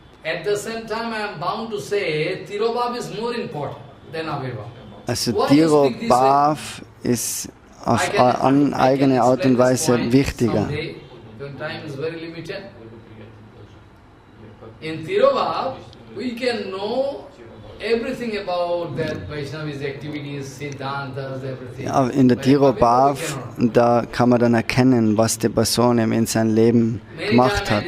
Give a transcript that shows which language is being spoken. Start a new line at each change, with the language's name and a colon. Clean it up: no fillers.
English: At the same time, I am bound to say Tirobhav is more important than Avirbhav.
German: Also Tirobhav ist auf eine eigene Art und Weise wichtiger.
English: Time is very limited. In Tirobhav, we can know everything about that Vaishnavis activities, Siddhantas, everything.
German: Ja, in der Tirobhav, da kann man dann erkennen, was die Person in seinem Leben gemacht hat.